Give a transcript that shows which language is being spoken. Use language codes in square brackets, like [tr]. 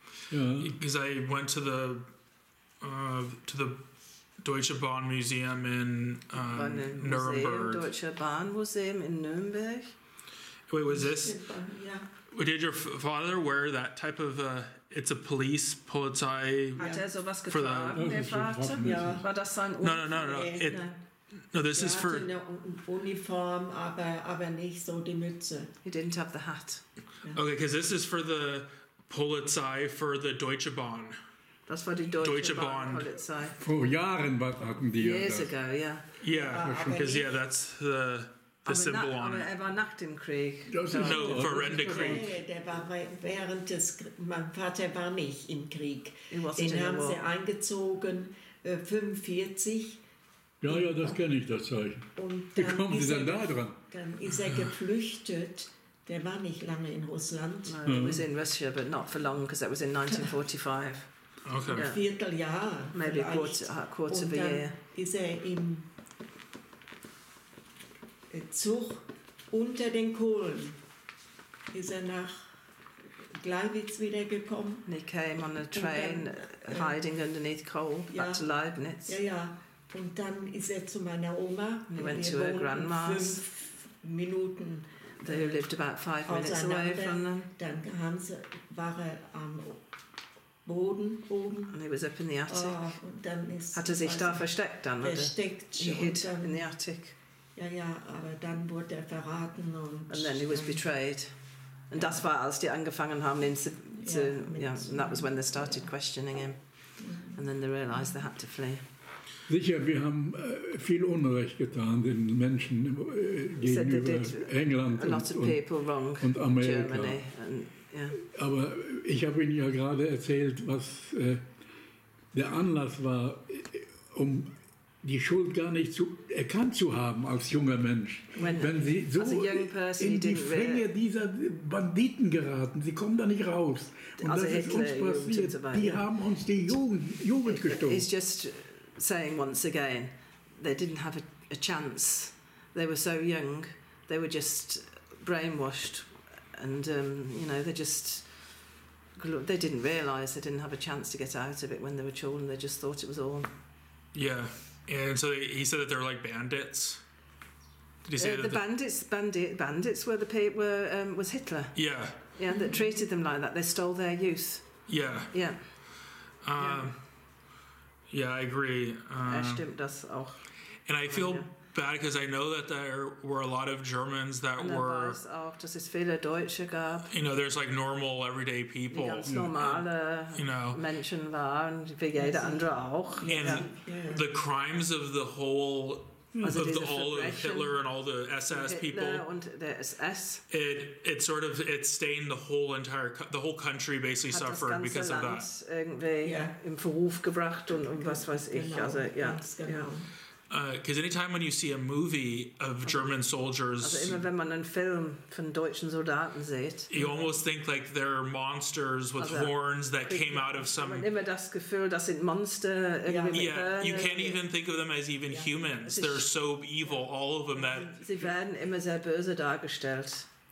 [en] Because I went to the Deutsche Bahn Museum in Nuremberg. Deutsche Bahn Museum in Nuremberg. Wait, was this? Did your father wear that type of? It's a police Polizei. [de] Hat sowas getragen, der Vater? Ja. War das sein [en] Uniform? No. This is for. [de] Eine Uniform, aber nicht so die Mütze. [en] He didn't have the hat. Okay, because this is for the Polizei for the Deutsche Bahn. [de] Das war die Deutsche Bahn Polizei. Vor Jahren hatten die. [en] Years ago, yeah. Yeah, because that's the symbol on it. [de] Er war nach dem Krieg. [en] No, for Herdecke. [de] Der war mein Vater war nicht im Krieg. Den haben sie eingezogen, 1945. Ja, das kenne ich, das Zeichen. Wie kommen Sie denn da dran? Dann ist er geflüchtet. Der war nicht lange in Russland. [en] No, he was in Russia, but not for long, because that was in 1945. Okay. [de] Ein Vierteljahr. [en] Maybe a quarter of a year. [de] Ist er im Zug unter den Kohlen. Ist er nach Gleiwitz wieder gekommen. [en] And he came on a train hiding underneath coal back to Leibniz. [de] Ja. Und dann ist er zu meiner Oma. [en] He went to her grandma's. [de] 5 Minuten. [en] They lived about 5 minutes away from them. [de] Dann war er am Boden oben. [en] And he was up in the attic. [de] Und dann Hat sich da versteckt dann? Versteckt. He hid in the attic. Ja, aber dann wurde er verraten. [en] And then he was betrayed. And [de] das war, als die angefangen haben, ihn zu [en] and that was when they started questioning him. And then they realised they had to flee. [de] Sicher, wir haben viel Unrecht getan den Menschen gegenüber England und Amerika. [en] Germany [de] Aber ich habe Ihnen ja gerade erzählt, was der Anlass war, um die Schuld gar nicht erkannt zu haben als junger Mensch. Wenn Sie so in die Fänge dieser Banditen geraten, Sie kommen da nicht raus. Und das ist uns passiert. Die haben uns die Jugend gestohlen. [en] It's just saying once again, they didn't have a chance. They were so young, they were just brainwashed, and they didn't realise they didn't have a chance to get out of it when they were children. They just thought it was all. Yeah, and so he said that they're like bandits. Did he say that bandits were was Hitler? Yeah. Yeah, that treated them like that. They stole their youth. Yeah. Yeah. Yeah, I agree. [de] Stimmt das auch. [en] And I feel bad because I know that there were a lot of Germans that were. [de] Weiß auch, dass es viele Deutsche gab. [en] There's like normal, everyday people. [de] Die ganz normale Menschen waren, wie jeder andere auch. [en] And the crimes of the whole. All of Hitler and all the SS people. [de] Und der SS. [en] It stained the whole country basically suffered because of that. [de] Irgendwie im Verruf gebracht und was weiß ich. Genau, also [en] Because anytime when you see a movie of German soldiers, [de] also immer wenn man einen Film von deutschen Soldaten sieht, [en] you almost think like they're monsters with horns that came out of some. [de] Man immer das Gefühl, das sind Monster. [en] You can't even think of them as even humans. They're so evil, all of them. That [de] sie werden immer sehr böse dargestellt.